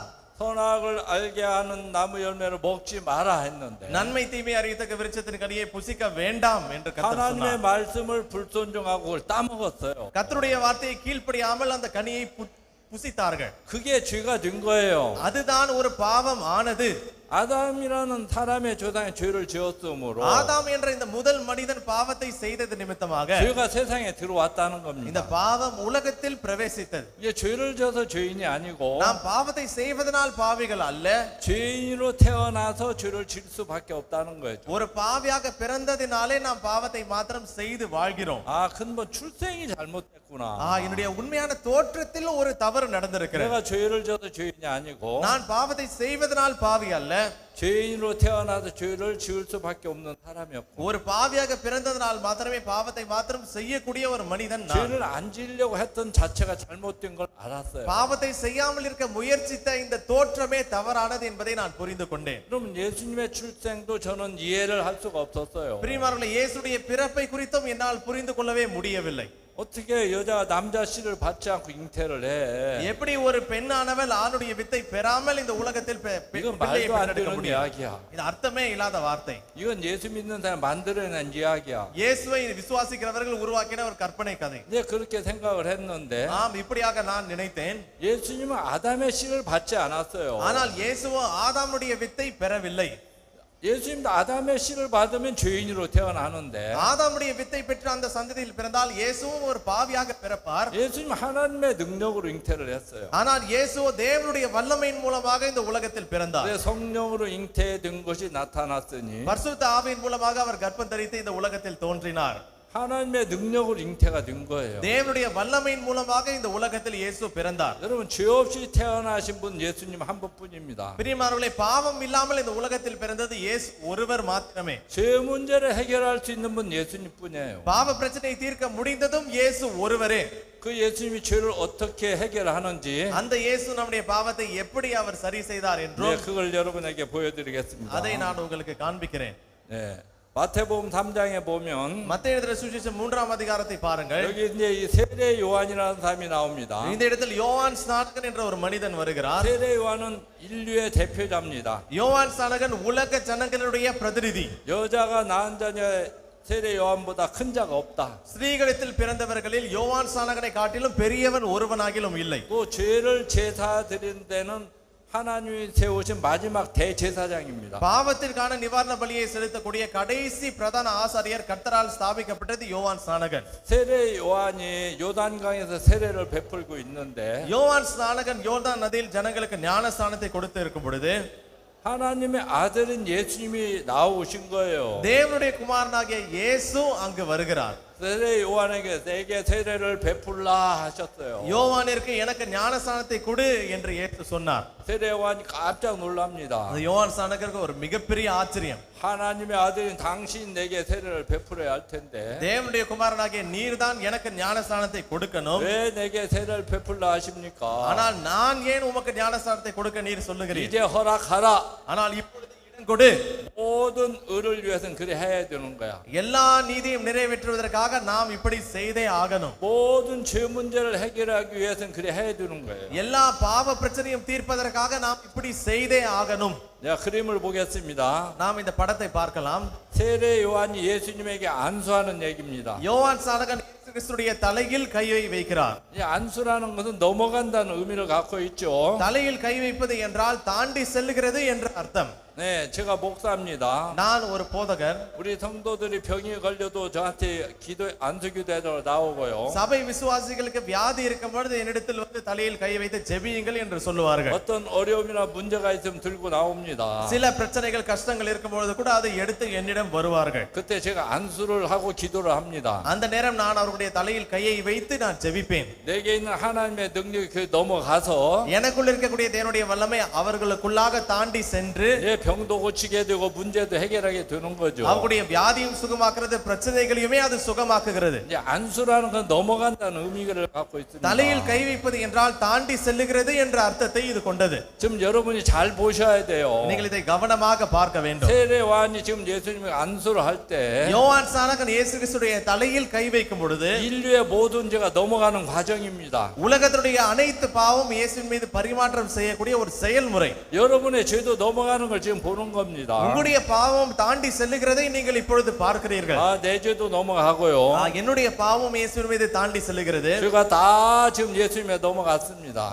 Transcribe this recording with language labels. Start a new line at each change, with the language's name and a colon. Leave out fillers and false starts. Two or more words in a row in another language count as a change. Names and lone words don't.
Korean: 선악을 알게 하는 나무 열매를 먹지 마라 했는데
Tamil: நன்மை தீமை அறியத்தக்க விருட்சத்தின் கனியை புசிக்க வேண்டாம் என்று கர்த்தர்
Korean: 하나님의
Tamil: சொன்னார்.
Korean: 말씀을 불순종하고 그걸 따먹었어요.
Tamil: கர்த்தருடைய வார்த்தையை கீழ்ப்படியாமல் அந்த கனியை புசித்தார்கள்.
Korean: 그게 죄가 된 거예요.
Tamil: அதுதான் ஒரு பாவம் ஆனது.
Korean: 아담이라는 사람의 조상의 죄를 지었으므로
Tamil: ஆதாம் என்ற இந்த முதல் மனிதன் பாவத்தை செய்தது நிமித்தமாக
Korean: 죄가 세상에 들어왔다는
Tamil: இந்த
Korean: 겁니다.
Tamil: பாவம் உலகத்தில் பிரவேசித்தது.
Korean: 이게 죄를 지어서 죄인이 아니고
Tamil: நாம் பாவத்தை செய்வதனால் பாவிகள் அல்ல,
Korean: 죄인으로 태어나서 죄를 질 수밖에 없다는 거죠.
Tamil: ஒரு பாவியாக பிறந்ததினாலே நாம் பாவத்தை மாத்திரம் செய்து வாழ்கிறோம்.
Korean: 아, 근본 출생이 잘못됐구나.
Tamil: என்னுடைய உண்மையான தோற்றத்தில் ஒரு தவறு நடந்திருக்கிறது.
Korean: 내가 죄를 지어서 죄인이 아니고
Tamil: நான் பாவத்தை செய்வதனால் பாவி அல்ல,
Korean: 죄인으로 태어나서 죄를 지을 수밖에 없는 사람이었고
Tamil: ஒரு பாவியாக பிறந்ததினால் மாத்திரமே பாவத்தை மாத்திரம் செய்யக்கூடிய ஒரு மனிதன் நான்.
Korean: 죄를 안 지으려고 했던 자체가 잘못된 걸 알았어요.
Tamil: பாவத்தை செய்யாமல் இருக்க முயற்சித்த இந்த தோற்றமே தவறானது என்பதை நான் புரிந்து கொண்டேன்.
Korean: 그럼 예수님의 출생도 저는 이해를 할 수가 없었어요.
Tamil: பிரியமானவர்களே, இயேசுடைய பிறப்பை குறித்தும் என்னால் புரிந்து கொள்ளவே முடியவில்லை.
Korean: 어떻게 여자가 남자 씨를 받지 않고 잉태를 해?
Tamil: எப்படி ஒரு பெண்ணானவள் ஆணுடைய வித்தை பெறாமல் இந்த உலகத்தில்
Korean: 이건
Tamil: பிள்ளையை
Korean: 말도 안
Tamil: பெற்றெடுக்க
Korean: 되는
Tamil: முடியும்?
Korean: 이야기야.
Tamil: இது அர்த்தமே இல்லாத வார்த்தை.
Korean: 이건 예수 믿는 사람 만들어낸 이야기야.
Tamil: இயேசுவை விசுவாசிக்கிறவர்கள் உருவாக்கின ஒரு கற்பனை கதை.
Korean: 내가 그렇게 생각을 했는데
Tamil: இப்படியாக நான் நினைத்தேன்.
Korean: 예수님은 아담의 씨를 받지 않았어요.
Tamil: ஆனால் இயேசுவோ ஆதாமுடைய வித்தை பெறவில்லை.
Korean: 예수님도 아담의 씨를 받으면 죄인으로 태어나는데
Tamil: ஆதாமுடைய வித்தை பெற்ற அந்த சந்ததியில் பிறந்தால் இயேசுவும் ஒரு பாவியாக பிறப்பார்.
Korean: 예수님 하나님의 능력으로 잉태를 했어요.
Tamil: ஆனால் இயேசுவோ தேவனுடைய வல்லமையின் மூலமாக இந்த உலகத்தில் பிறந்தார்.
Korean: 그래서 성령으로 잉태된 것이 나타났으니
Tamil: பரிசுத்த ஆவியின் மூலமாக அவர் கர்ப்பம் தரித்து இந்த உலகத்தில் தோன்றினார்.
Korean: 하나님의 능력으로 잉태가 된 거예요.
Tamil: தேவனுடைய வல்லமையின் மூலமாக இந்த உலகத்தில் இயேசு பிறந்தார்.
Korean: 여러분 죄 없이 태어나신 분 예수님 한 분뿐입니다.
Tamil: பிரியமானவர்களே, பாவம் இல்லாமல் இந்த உலகத்தில் பிறந்தது இயேசு ஒருவர் மாத்திரமே.
Korean: 죄 문제를 해결할 수 있는 분 예수님뿐이에요.
Tamil: பாவ பிரச்சனையை தீர்க்க முடிந்ததும் இயேசு ஒருவரே.
Korean: 그 예수님이 죄를 어떻게 해결하는지
Tamil: அந்த இயேசு நம்முடைய பாவத்தை எப்படி அவர் சரி செய்தார் என்றும்
Korean: 네, 그걸 여러분에게 보여드리겠습니다.
Tamil: அதை நான் உங்களுக்கு காண்பிக்கிறேன்.
Korean: 네, 마태복음 3장에 보면
Tamil: மத்தேயு எழுதின சுவிசேஷம் 3ஆம் அதிகாரத்தை பாருங்கள்.
Korean: 여기 이제 이 세례 요한이라는 사람이 나옵니다.
Tamil: இந்த இடத்தில் யோவான் ஸ்நானகன் என்ற ஒரு மனிதன் வருகிறார்.
Korean: 세례 요한은 인류의 대표자입니다.
Tamil: யோவான் ஸ்நானகன் உலக ஜனங்களுடைய பிரதிநிதி.
Korean: 여자가 낳은 자녀 세례 요한보다 큰 자가 없다.
Tamil: ஸ்திரீகளில் பிறந்தவர்களில் யோவான் ஸ்நானகனை காட்டிலும் பெரியவன் ஒருவனாகிலும் இல்லை.
Korean: 또 죄를 제사 드리는 데는 하나님이 세우신 마지막 대제사장입니다.
Tamil: பாவத்திற்கான நிவாரண பலியை செலுத்தக்கூடிய கடைசி பிரதான ஆசாரியர் கர்த்தரால் ஸ்தாபிக்கப்பட்டது யோவான் ஸ்நானகன்.
Korean: 세례 요한이 요단강에서 세례를 베풀고 있는데
Tamil: யோவான் ஸ்நானகன் யோர்தான் நதியில் ஜனங்களுக்கு ஞானஸ்நானத்தை கொடுத்து இருக்கும் பொழுது
Korean: 하나님의 아들인 예수님이 나오신 거예요.
Tamil: தேவனுடைய குமாரனாகிய இயேசு அங்கு வருகிறார்.
Korean: 세례 요한에게 내게 세례를 베풀라 하셨어요.
Tamil: யோவானிற்கு எனக்கு ஞானஸ்நானத்தை கொடு என்று இயேசு சொன்னார்.
Korean: 세례 요한이 깜짝 놀랍니다.
Tamil: அது யோவான் ஸ்நானகருக்கு ஒரு மிகப்பெரிய ஆச்சரியம்.
Korean: 하나님의 아들인 당신 내게 세례를 베풀어야 할 텐데
Tamil: தேவனுடைய குமாரனாகிய நீர்தான் எனக்கு ஞானஸ்நானத்தை கொடுக்கணும்.
Korean: 왜 내게 세례를 베풀라 하십니까?
Tamil: ஆனால் நான் ஏன் உமக்கு ஞானஸ்நானத்தை கொடுக்க நீர் சொல்லுகிறீர்?
Korean: 이제 허락하라.
Tamil: ஆனால் இப்பொழுது இடம் கொடு.
Korean: 모든 의를 위해서는 그래 해야 되는 거야.
Tamil: எல்லா நீதியும் நிறைவேற்றுவதற்காக நாம் இப்படி செய்தே ஆகணும்.
Korean: 모든 죄 문제를 해결하기 위해서는 그래 해야 되는 거예요.
Tamil: எல்லா பாவ பிரச்சனையும் தீர்ப்பதற்காக நாம் இப்படி செய்தே ஆகணும்.
Korean: 내가 그림을 보겠습니다.
Tamil: நாம் இந்த படத்தை பார்க்கலாம்.
Korean: 세례 요한이 예수님에게 안수하는 얘기입니다.
Tamil: யோவான் ஸ்நானகன் இயேசு கிறிஸ்துடைய தலையில் கையை வைக்கிறார்.
Korean: 이 안수라는 것은 넘어간다는 의미를 갖고 있죠.
Tamil: தலையில் கை வைப்பது என்றால் தாண்டி செல்லுகிறது என்ற அர்த்தம்.
Korean: 네, 제가 목사입니다. 목사입니다.
Tamil: நான் ஒரு போதகர்.
Korean: 우리 성도들이 병이 걸려도 저한테 기도 안수기도해달라고 나오고요.
Tamil: சபை விசுவாசிகளுக்கு வியாதி இருக்கும் பொழுது என்னிடத்தில் வந்து தலையில் கை வைத்து ஜெபியுங்கள் என்று சொல்லுவார்கள்.
Korean: 어떤 어려움이나 문제가 있으면 들고 나옵니다.
Tamil: சில பிரச்சனைகள் கஷ்டங்கள் இருக்கும் பொழுது கூட அதை எடுத்து என்னிடம் வருவார்கள்.
Korean: 그때 제가 안수를 하고 기도를 합니다.
Tamil: அந்த நேரம் நான் அவர்களுடைய தலையில் கையை வைத்து நான் ஜெபிப்பேன்.
Korean: 내게 있는 하나님의 능력이 그 넘어가서
Tamil: எனக்குள் இருக்கக்கூடிய தேவனுடைய வல்லமை அவர்களுக்குள்ளாக தாண்டி சென்று
Korean: 내 병도 고치게 되고 문제도 해결하게 되는 거죠.
Tamil: அவர்களுடைய வியாதியும் சுகமாக்குறது, பிரச்சனைகளையுமே அது சுகமாக்குகிறது.
Korean: 이제 안수라는 건 넘어간다는 의미를 갖고 있습니다.
Tamil: தலையில் கை வைப்பது என்றால் தாண்டி செல்லுகிறது என்ற அர்த்தத்தை இது கொண்டது.
Korean: 지금 여러분이 잘 보셔야 돼요.
Tamil: நீங்கள் இதை கவனமாக பார்க்க வேண்டும்.
Korean: 세례요한이 지금 예수님이 안수를 할 때
Tamil: யோவான் ஸ்நானகன் இயேசு கிறிஸ்துவின் தலையில் கை வைக்கும் பொழுது
Korean: 인류의 모든 죄가 넘어가는 과정입니다.
Tamil: உலகத்தினுடைய அனைத்து பாவம் இயேசுவின் மீது பரிமாற்றம் செய்யக்கூடிய ஒரு செயல்முறை.
Korean: 여러분의 죄도 넘어가는 걸 지금 보는 겁니다.
Tamil: உங்களுடைய பாவம் தாண்டி செல்லுகிறதை நீங்கள் இப்பொழுது பார்க்கிறீர்கள்.
Korean: 내 죄도 넘어가고요.
Tamil: என்னுடைய பாவம் இயேசுவின் மீது தாண்டி செல்லுகிறது.
Korean: 죄가 다 지금 예수님에 넘어갔습니다.